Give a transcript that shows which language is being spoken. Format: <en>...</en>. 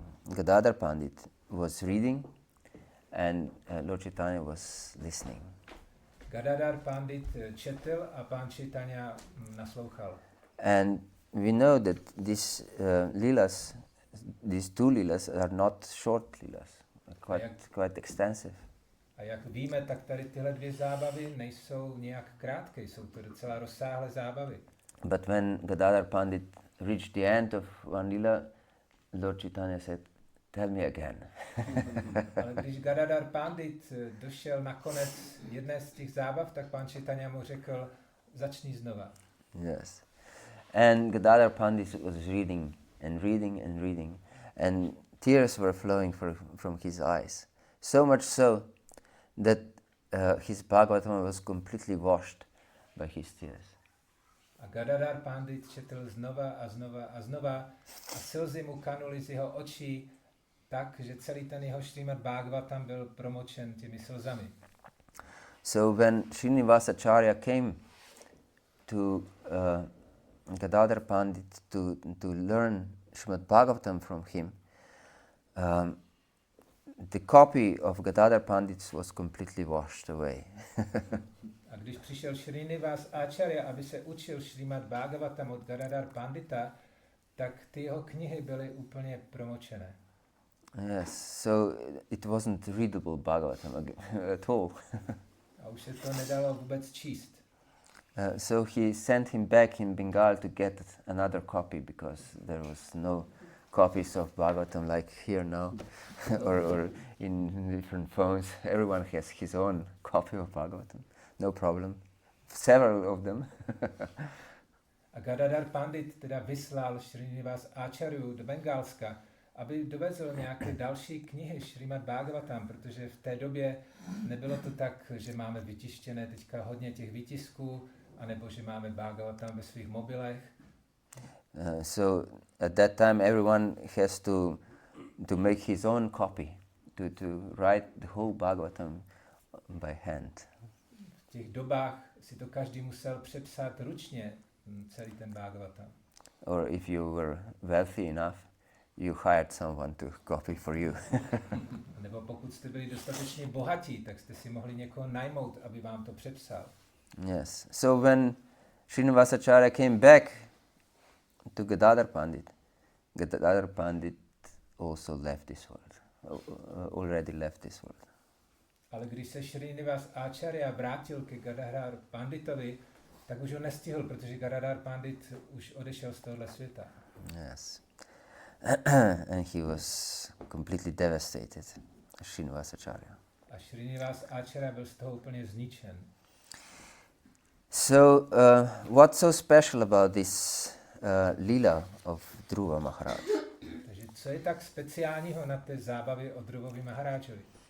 <en>Gadadhar Pandit was reading and Lord Chaitanya was listening.</en> <cs>Gadadhar Pandit četl a Pán Chaitanya naslouchal.</cs> <en>And we know that these two leelas are not short leelas, quite extensive.</en> <cs>A jak víme, tak tady tyhle dvě zábavy nejsou nějak krátké, jsou to docela rozsáhlé zábavy.</cs> <en>But when Gadadhar Pandit reached the end of one leela, Lord Chaitanya said, "Tell me again."</en> <cs>Ale když Gadadhar Pandit došel na konec jedné z těch zábav, tak Pán Chaitanya mu řekl, začni znova.</cs> <en>Yes. And Gadadhar Pandit was reading and reading and reading, and tears were flowing from his eyes. So much so that his Bhagavatam was completely washed by his tears.</en> <cs>A Gadadhar Pandit četl znova a znova a znova a slzy mu kanuly z jeho očí tak, že celý ten jeho Srimad Bhagavatam byl promočen těmi slzami.</cs> <en>So when Srinivasacharya came to Gadadhar Pandit to learn Srimad Bhagavatam from him, the copy of Gadadhar Pandit was completely washed away.</en> <cs>A když přišel Srinivas Acharya, aby se učil Srimad Bhagavatam od Gadadhar Pandita, tak ty jeho knihy byly úplně promočené.</cs> <en>Yes, so it wasn't readable Bhagavatam at all.</en> <cs>A už se to nedalo vůbec číst.</cs> <en>So he sent him back in Bengal to get another copy because there was no copies of Bhagavatam like here now or in different phones. Everyone has his own copy of Bhagavatam. No problem. Several of them.</en> <cs>A Gadadhar Pandit teda vyslal Srinivas Acharyu do Bengálska, aby dovezl nějaké další knihy Srimad Bhagavatam, protože v té době nebylo to tak, že máme vytištěné teďka hodně těch výtisků, anebo že máme Bhagavatam ve svých mobilech.</cs> <en>So at that time everyone has to make his own copy, to write the whole Bhagavatam by hand.</en> <cs>V těch dobách si to každý musel přepsat ručně, celý ten Bhagavatam.</cs> <en>Or if you were wealthy enough, you hired someone to copy for you.</en> <cs>Nebo pokud jste byli dostatečně bohatí, tak jste si mohli někoho najmout, aby vám to přepsal.</cs> <en>Yes. So when Srinivasacharya came back to Gadadhar Pandit also left this world. Already left this world.</en> <cs>Ale když se Srinivas Acharya vrátil ke Gadadhar Panditovi, tak už ho nestihl, protože Gadadhar Pandit už odešel z tohohle světa.</cs> <en>Yes. And he was completely devastated, Srinivasacharya.</en> <cs>A Srinivas Acharya byl z toho úplně zničen.</cs> <en>So, what's so special about this lila of Dhruva Maharaj?</en> <cs>Takže co je tak speciálního na té zábavě o Dhruvovi Maharážovi?</cs>